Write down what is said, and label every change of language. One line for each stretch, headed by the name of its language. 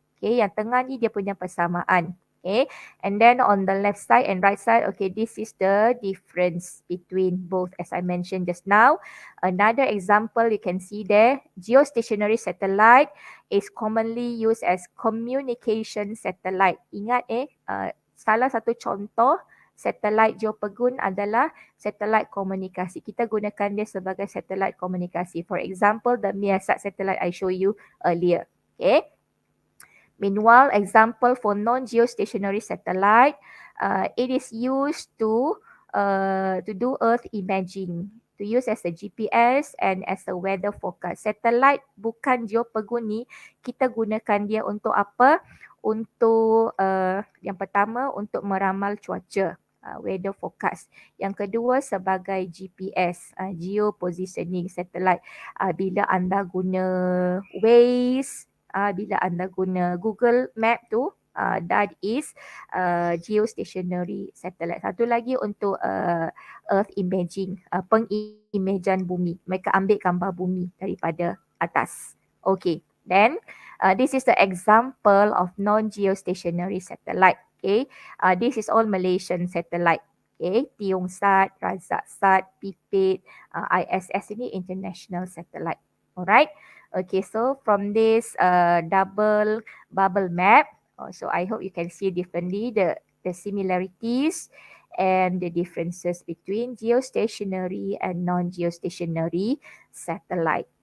Malay: Okay, yang tengah ni dia punya persamaan.
English: Okay, and then on the left side and right side, okay, this is the difference between both as I mentioned just now. Another example you can see there, geostationary satellite is commonly used as communication satellite.
Malay: Ingat salah satu contoh satelit geopegun adalah satelit komunikasi. Kita gunakan dia sebagai satelit komunikasi.
English: For example, the Miasat satellite I show you earlier. Okay. Meanwhile, example for non-geostationary satellite, it is used to do Earth imaging, to use as a GPS and as a weather forecast.
Malay: Satellite bukan geopegun ni, kita gunakan dia untuk apa? Untuk yang pertama untuk meramal cuaca.
English: weather forecast.
Malay: Yang kedua sebagai
English: GPS, geopositioning satellite.
Malay: Bila anda guna Waze, bila anda guna Google Map tu,
English: that is geostationary satellite.
Malay: Satu lagi untuk Earth imaging, pengimajan bumi. Mereka ambil gambar bumi daripada atas.
English: Okay, then this is the example of non-geostationary satellite. Okay, this is all Malaysian satellite. Okay, Tiungsat, Razaksat, Pipit, ISS ini international satellite. Alright. Okay, so from this double bubble map, so I hope you can see differently the similarities and the differences between geostationary and non-geostationary satellite.